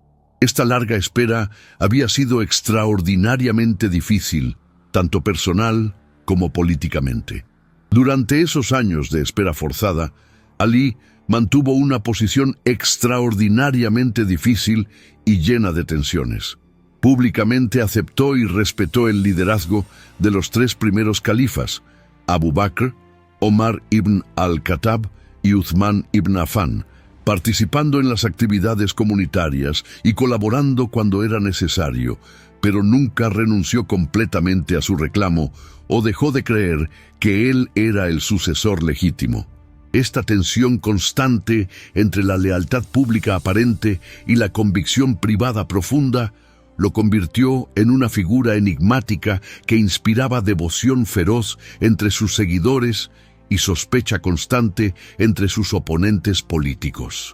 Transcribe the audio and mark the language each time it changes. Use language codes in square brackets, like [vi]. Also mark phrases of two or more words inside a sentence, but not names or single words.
[es] Esta larga espera había sido extraordinariamente difícil, tanto personal como políticamente. Durante esos años de espera forzada, Ali mantuvo una posición extraordinariamente difícil y llena de tensiones. Públicamente aceptó y respetó el liderazgo de los 3 primeros califas, Abu Bakr, Omar ibn al-Khattab y Uthman ibn Affan, participando en las actividades comunitarias y colaborando cuando era necesario, pero nunca renunció completamente a su reclamo o dejó de creer que él era el sucesor legítimo. Esta tensión constante entre la lealtad pública aparente y la convicción privada profunda lo convirtió en una figura enigmática que inspiraba devoción feroz entre sus seguidores y sospecha constante entre sus oponentes políticos.